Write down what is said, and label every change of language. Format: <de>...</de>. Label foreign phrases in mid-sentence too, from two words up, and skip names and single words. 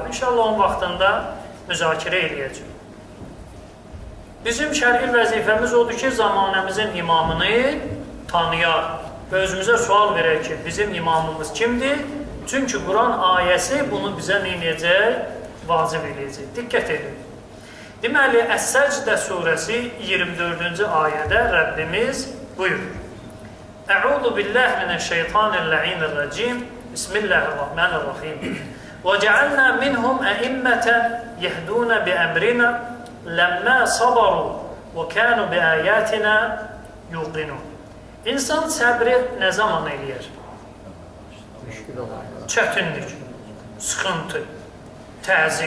<az>İnşallah onun vaxtında müzakirə eləyəcək. Bizim şər'i vəzifəmiz odur ki, zamanəmizin imamını tanıyaq və özümüzə sual verək ki, bizim imamımız kimdir? Çünki Quran ayəsi bunu bizə neyəcək? Vacib eləyəcək. Diqqət edin. Deməli, Əs-Səcdə surəsi 24-cü ayədə Rəbbimiz buyurur.</az> <ar>أعوذ بالله من الشيطان الرجيم. بسم الله الرحمن الرحيم. وجعلنا منهم أئمة يهدون بأمرنا لما صبروا وكانوا بآياتنا يوقنون.</ar> <az>İnsan səbri nə zaman eləyər? Çətinlik, sıxıntı, təzik.</az>